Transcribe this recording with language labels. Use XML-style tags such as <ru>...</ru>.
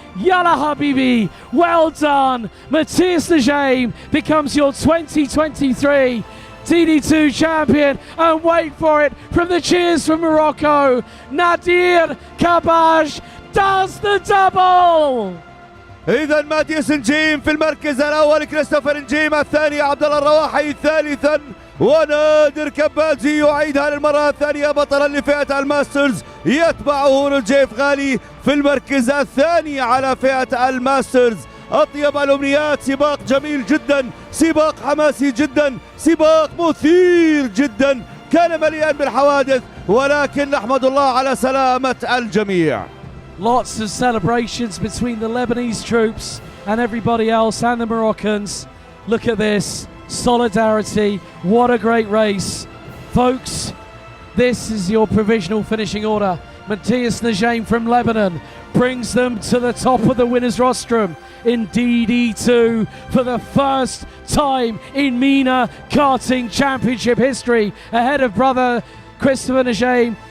<ar>Yalla Habibi,</ar> <en>well done. Matthias Najim becomes your 2023 TD2 champion. And wait for it, from the cheers from Morocco, Nadir Kabaj does the double.</en> <ar>إذا ماتياس نجيم في المركز الأول، كريستوفر نجيم الثاني، عبد الله الرواحي ثالثا، ونادر كبازي يعيدها للمرة الثانية بطلا لفئة الماسترز. يتبعه نجيف غالي في المركز الثاني على فئة الماسترز. أطيب الأمنيات، سباق جميل جدا، سباق حماسي جدا، سباق مثير جدا، كان مليئا بالحوادث، ولكن نحمد الله على سلامة الجميع.</ar> <en>Lots of celebrations between the Lebanese troops and everybody else and the Moroccans. Look at this, solidarity, what a great race. Folks, this is your provisional finishing order. Matthias Najim from Lebanon brings them to the top of the winner's rostrum in DD2 for the first time in MENA Karting Championship history, ahead of brother Christopher Najim.</en>